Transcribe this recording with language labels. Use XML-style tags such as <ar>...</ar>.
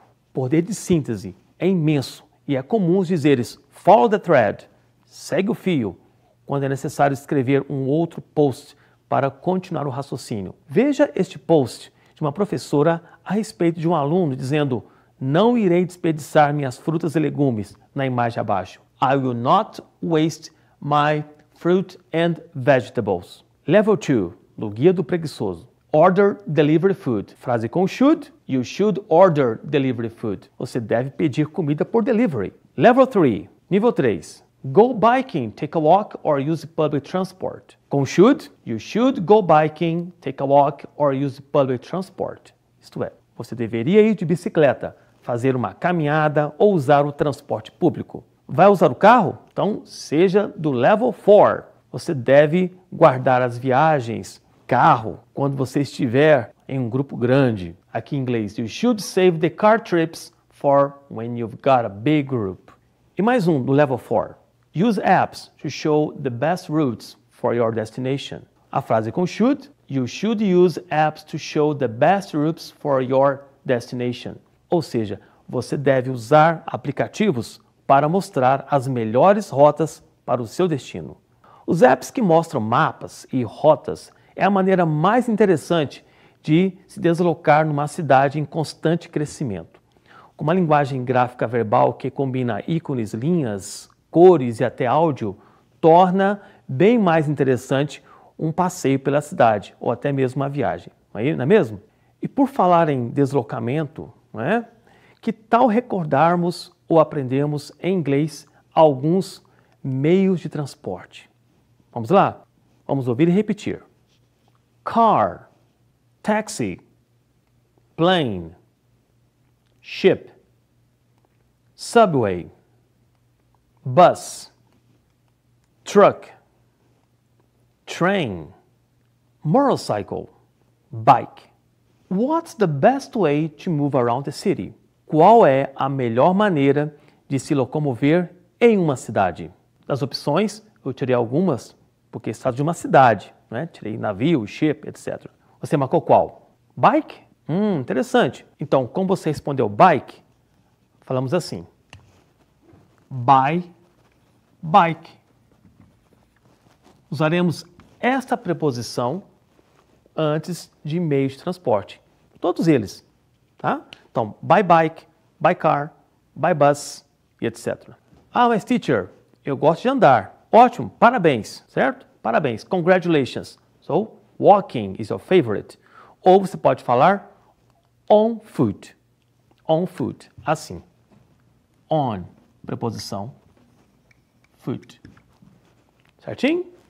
<pt>O poder de síntese é imenso e é comum os dizeres</pt> <en>follow the thread,</en> <pt>segue o fio, quando é necessário escrever um outro post para continuar o raciocínio. Veja este post de uma professora a respeito de um aluno dizendo: não irei desperdiçar minhas frutas e legumes, na imagem abaixo.</pt> <en>I will not waste my fruit and vegetables.</en> <pt>Level 2, no Guia do Preguiçoso.</pt> <en>Order delivery food.</en> <pt>Frase com</pt> <en>should. You should order delivery food.</en> <pt>Você deve pedir comida por delivery.</pt> <en>Level 3,</en> <pt>nível 3.</pt> <en>Go biking, take a walk or use public transport.</en> <pt>Com</pt> <en>should, you should go biking, take a walk or use public transport.</en> <pt>Isto é, você deveria ir de bicicleta, fazer uma caminhada ou usar o transporte público. Vai usar o carro? Então, seja do level 4. Você deve guardar as viagens, carro, quando você estiver em um grupo grande. Aqui em inglês,</pt> <en>you should save the car trips for when you've got a big group.</en> <pt>E mais um, do level 4.</pt> <en>Use apps to show the best routes for your destination.</en> <pt>A frase com</pt> <en>should, you should use apps to show the best routes for your destination.</en> <pt>Ou seja, você deve usar aplicativos para mostrar as melhores rotas para o seu destino. Os apps que mostram mapas e rotas é a maneira mais interessante de se deslocar numa cidade em constante crescimento. Com uma linguagem gráfica verbal que combina ícones, linhas, cores e até áudio, torna bem mais interessante um passeio pela cidade ou até mesmo uma viagem, não é mesmo? E por falar em deslocamento, não é? Que tal recordarmos ou aprendermos em inglês alguns meios de transporte? Vamos lá? Vamos ouvir e repetir.</pt> <en>Car, taxi, plane, ship, subway, bus, truck, train, motorcycle, bike. What's the best way to move around the city?</en> <pt>Qual é a melhor maneira de se locomover em uma cidade? Das opções, eu tirei algumas, porque está de uma cidade, né? Tirei navio, ship, etc. Você marcou qual? Bike? Interessante. Então, como você respondeu bike, falamos assim.</pt> <en>By bike.</en> <pt>Usaremos esta preposição antes de meios de transporte. Todos eles, tá? Então,</pt> <en>by bike, by car, by bus</en> <pt>e etc. Ah, mas teacher, eu gosto de andar. Ótimo, parabéns, certo? Parabéns, congratulations.</pt> <en>So, walking is your favorite.</en> <pt>Ou você pode falar</pt> <en>on foot. On foot,</en> <pt>assim. On, preposição, foot. Certinho?</pt>